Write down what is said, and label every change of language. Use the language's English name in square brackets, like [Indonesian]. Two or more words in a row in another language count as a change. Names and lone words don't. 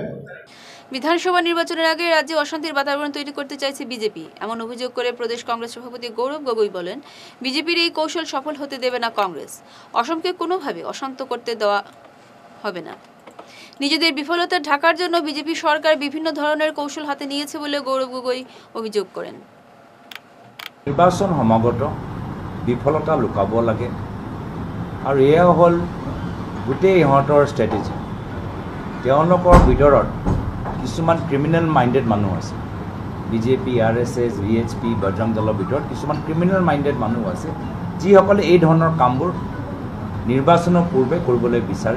[Bangla] বিধানসভা নির্বাচনের আগে রাজ্যে অশান্তির বাতাবরণ তৈরি করতে চাইছে বিজেপি, এমন অভিযোগ করে প্রদেশ কংগ্রেস সভাপতি গৌরব গগৈ বলেন, বিজেপির এই কৌশল সফল হতে দেবে না কংগ্রেস। অসমকে কোনোভাবে অশান্ত করতে দেওয়া হবে না। নিজেদের বিফলতা ঢাকার জন্য বিজেপি সরকার বিভিন্ন ধরনের কৌশল হাতে নিয়েছে বলে গৌরব গগৈ অভিযোগ করেন। [Assamese] নির্বাচন সমাগত বিফলতা লুকাব লাগে, আৰু এয়া হ'ল গোটেই ইহঁতৰ ষ্ট্ৰেটেজি। তেওঁলোকৰ ভিতৰত কিছুমান [English] criminal minded [Assamese] মানুহ আছে। বিজেপি, RSS, VHP, বজৰং দলৰ ভিতৰত কিছুমান [English] criminal minded [Assamese] মানুহ আছে, যিসকলে এই ধৰণৰ কামবোৰ নিৰ্বাচনৰ পূৰ্বে কৰিবলৈ বিচাৰে।